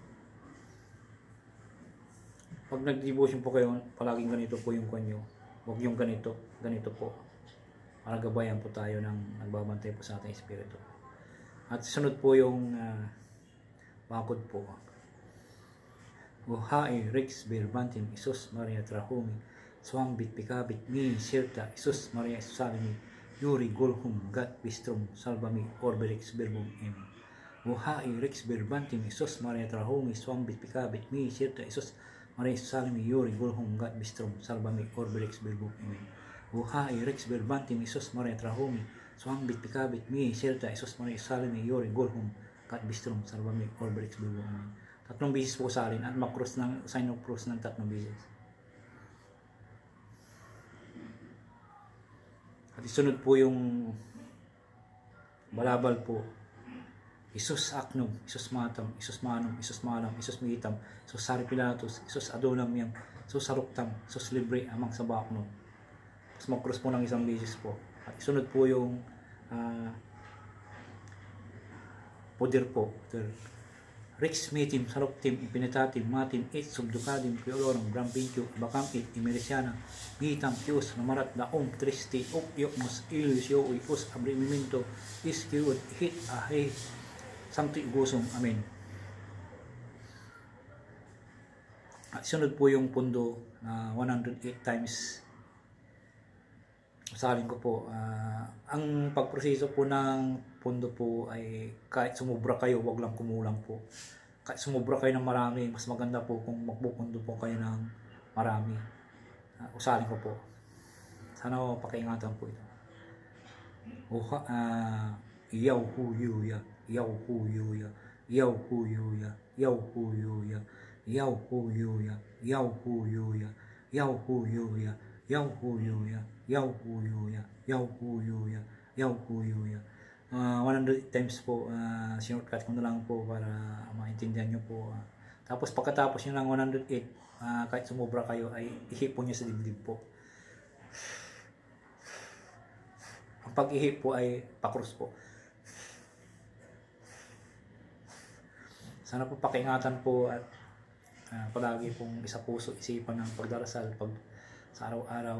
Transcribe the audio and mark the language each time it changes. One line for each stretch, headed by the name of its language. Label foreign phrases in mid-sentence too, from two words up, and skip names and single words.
Filipino: Pag nag-devotion po kayo, palaging ganito po yung kanyo. Huwag yung ganito po. Para gabayan po tayo ng nagbabantay po sa ating espiritu. At sunod po yung bakod po. Buhay, Rex, Birbantim, Isus, Maria Trahumi, Swambit, Pikabit, Mi, Sirta, Isus, Maria Salimi, Yuri, Golhum, Gat, Bistrom, Salvami, Orberix, Birbum, Im. Buhay, Rex, Birbantim, Isus, Maria Trahumi, Swambit, Pikabit, Mi, Sirta, Isus, Maria Salimi, Yuri, Golhum, Gat, Bistrom, Salvami, Orberix, Birbum, Im. Buhay, Rex, Birbantim, Isus, Maria Trahumi, Swambit, Pikabit, Mi, Sirta, Isus, Maria Salimi, Yuri, Golhum, Gat, Bistrom, Salvami, Orberix, Birbum, Im. 3 beses po salin at mag-cross ng
English: sign of cross
Filipino: ng 3 beses. At isunod po yung balabal po. Isus aknom, Isus matam, Isus manum, Isus malam, Isus mihitam, Isus sari pilatus, Isus adonam yang, Isus saruktam, Isus libre amang sa baknom. Tapos mag-cross po ng 1 beses po. At isunod po yung poder po. Rex metim, saloptim, impinitatim, matim, et subducadim, piolorum, grampintio, bacam et imerisiana, gitam, tius, namarat, daum, tristi, yokmus, ilius, us, abrimimento, iskiud, hit, ahe, sancti gusum. Amen. At sunod po yung pundo na 108 times. Usalin ko po, ang pagproseso po ng pundo po ay kahit sumubra kayo, wag lang kumulang po. Kahit sumubra kayo ng marami, mas maganda po kung magpupundo po kayo ng marami. Usalin ko po. Sana pakiingatan po ito. Yaw hu yu ya, yaw hu yu ya, yaw hu yu ya, yaw hu yu ya, yaw hu yu ya, yaw hu yu ya, yaw hu yu ya, yaw hu yu ya, yaw hu yu ya, yaw hu yu ya, yaw hu yu ya. 100 times po, sinurtcut ko na lang po para maintindihan nyo po. Tapos pagkatapos nyo ng 108, kahit sumobra kayo, ay ihipon nyo sa dibdib po. Ang pag-ihip po ay pakrus po. Sana po pakiingatan po at palagi pong isa puso isipan ng pagdarasal sa araw-araw.